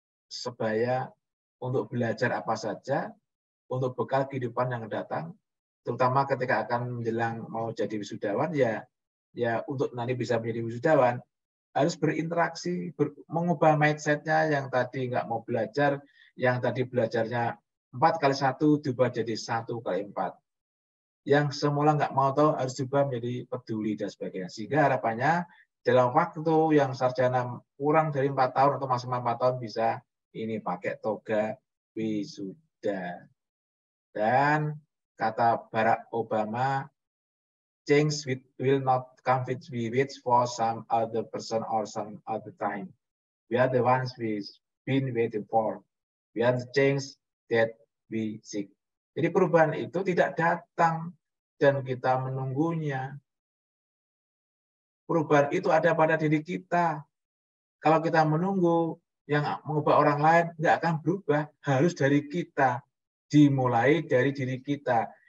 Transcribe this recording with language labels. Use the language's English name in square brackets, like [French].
[Indonesian] sebaya untuk belajar apa saja, untuk bekal kehidupan yang datang, terutama ketika akan menjelang mau jadi wisudawan, ya untuk nanti bisa menjadi wisudawan, harus berinteraksi, mengubah mindset-nya yang tadi nggak mau belajar, yang tadi belajarnya 4x1 diubah jadi 1x4. Yang semula nggak mau tahu harus diubah menjadi peduli dan sebagainya. Sehingga harapannya dalam waktu yang sarjana kurang dari 4 tahun atau maksimal 4 tahun bisa ini pakai toga wisuda. Dan kata [English] Barack Obama, change will not come with for some other person or some other time. We are the ones we've been waiting for. We are the change that we seek. [Indonesian] Jadi perubahan itu tidak datang dan kita menunggunya. Perubahan itu ada pada diri kita. Kalau kita menunggu yang mengubah orang lain, nggak akan berubah. Harus dari kita. Dimulai dari diri kita.